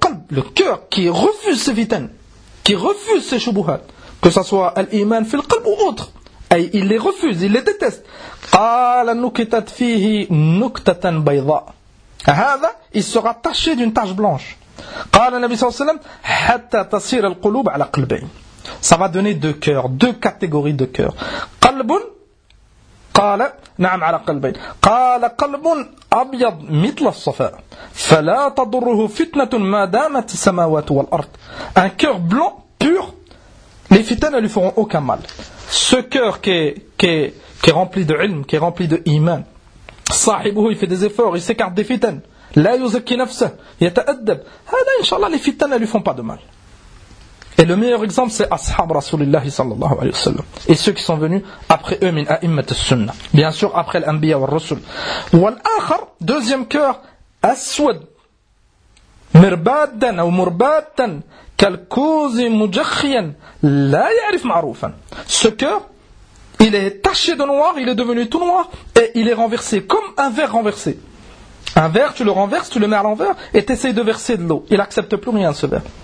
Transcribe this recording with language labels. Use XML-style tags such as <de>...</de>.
<fr>Le cœur qui refuse ces fitan, qui refuse ces shubuhat, que ce soit l'iman fil qalb ou autre, il les refuse, il les déteste. Il sera taché d'une tache blanche.</fr> <ar>قال النبي صلى الله عليه وسلم حتى تصير القلوب على قلبين.</ar> <fr>Ça va donner deux cœurs, deux catégories de cœurs.</fr> <ar>قلب قال نعم على قلبين. قال قلب أبيض مثل الصفاء فلا تضره فتنة ما دامت السماوات والأرض.</ar> <fr>Un cœur blanc pur, les fitans ne lui feront aucun mal. Ce cœur qui est rempli de ilm, qui est rempli de iman, صاحبه, il fait des efforts, il s'écarte des fitans.</fr> <ar>لا يزكي نفسه يتأدب هذا إن شاء الله</ar> <fr>les fitans ne lui font pas de mal. Et le meilleur exemple c'est Ashab Rasulullah sallallahu alayhi wa sallam et ceux qui sont venus après eux</fr> <ar>min a'immat as-sunna,</ar> <fr>bien sûr après l'anbiya wa rasul.</fr> <ar>والآخر</ar> <fr>deuxième cœur</fr> <ar>أسود مربادا أو مربادا كالكوز مجخيا لا يعرف معروفا.</ar> <fr>Ce cœur, il est taché de noir, il est devenu tout noir et il est renversé comme un verre renversé. Un verre, tu le renverses, tu le mets à l'envers et tu essayes de verser de l'eau. Il n'accepte plus rien, ce verre.</fr>